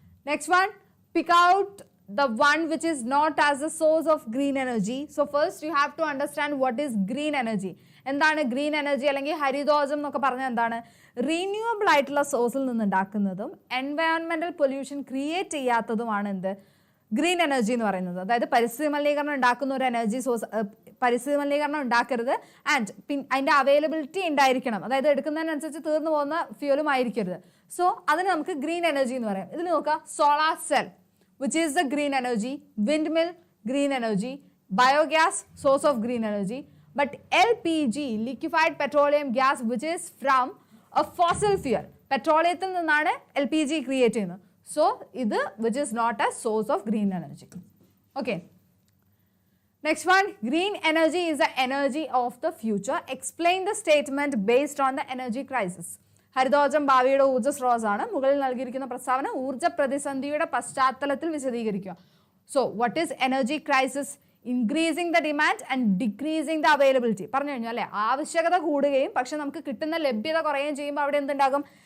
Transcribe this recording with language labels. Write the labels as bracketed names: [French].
[English] Next one, pick out the one which is not as a source of green energy. So first you have to understand what is green energy. [Malayalam] എന്താണ് [English] green energy [Malayalam] അല്ലെങ്കിൽ ഹരിതോർജ്ജം എന്നൊക്കെ പറഞ്ഞാൽ എന്താണ്? Renewable ആയിട്ടുള്ള സോഴ്സിൽ നിന്ന് ഉണ്ടാക്കുന്നതും എൻവയോൺമെന്റൽ pollution create ചെയ്യാത്തതുമാണ് എന്ത്? ഗ്രീൻ എനർജി എന്ന് പറയുന്നത്. അതായത് പരിസ്ഥിതി മലിനീകരണം ഉണ്ടാക്കുന്ന ഒരു എനർജി സോഴ്സ്, പരിസ്ഥിതി മലിനീകരണം ഉണ്ടാക്കരുത്, ആൻഡ് അതിൻ്റെ അവൈലബിലിറ്റി ഉണ്ടായിരിക്കണം. അതായത് എടുക്കുന്നതിനനുസരിച്ച് തീർന്നു പോകുന്ന ഫ്യൂലും ആയിരിക്കരുത്. സോ അതിന് നമുക്ക് ഗ്രീൻ എനർജി എന്ന് പറയാം. ഇതിൽ നോക്കുക, [English] solar cell which is the green energy, windmill green energy, biogas source of green energy, but LPG liquefied petroleum gas which is from a fossil fuel, [Malayalam] പെട്രോളിയത്തിൽ നിന്നാണ് LPG ക്രിയേറ്റ് ചെയ്യുന്നത്. So ഇത് [English] which is not a source of green energy. Okay. Next one, green energy is the energy of the future. Explain the statement based on the energy crisis. [Malayalam] ഹരിതോർജ്ജം ഭാവിയുടെ ഊർജ്ജ സ്രോതസ്സാണ്. മുകളിൽ നൽകിയിരിക്കുന്ന പ്രസ്താവന ഊർജ്ജ പ്രതിസന്ധിയുടെ പശ്ചാത്തലത്തിൽ വിശദീകരിക്കുക. [English] So what is energy crisis? Increasing the demand and decreasing the availability. [Malayalam] പറഞ്ഞു കഴിഞ്ഞാൽ അല്ലേ, ആവശ്യകത കൂടുകയും പക്ഷെ നമുക്ക് കിട്ടുന്ന ലഭ്യത കുറയുകയും ചെയ്യുമ്പോൾ അവിടെ എന്തുണ്ടാകും?